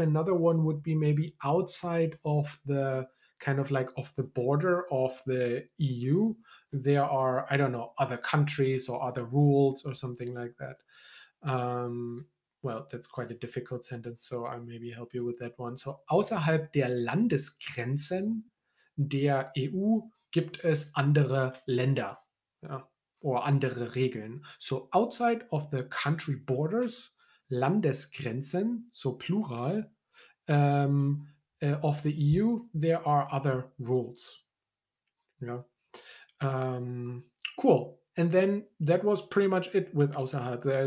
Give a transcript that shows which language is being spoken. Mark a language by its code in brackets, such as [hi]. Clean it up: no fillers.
[en] Another one would be maybe outside of the kind of like of the border of the EU. There are, I don't know, other countries or other rules or something like that. Well, that's quite a difficult sentence, so I'll maybe help you with that one. [de] So außerhalb der Landesgrenzen der EU gibt es andere Länder. Ja, or andere Regeln. [en] So outside of the country borders, Landesgrenzen, so plural, of the EU, there are other rules. Yeah. Cool. And then that was pretty much it with außerhalb.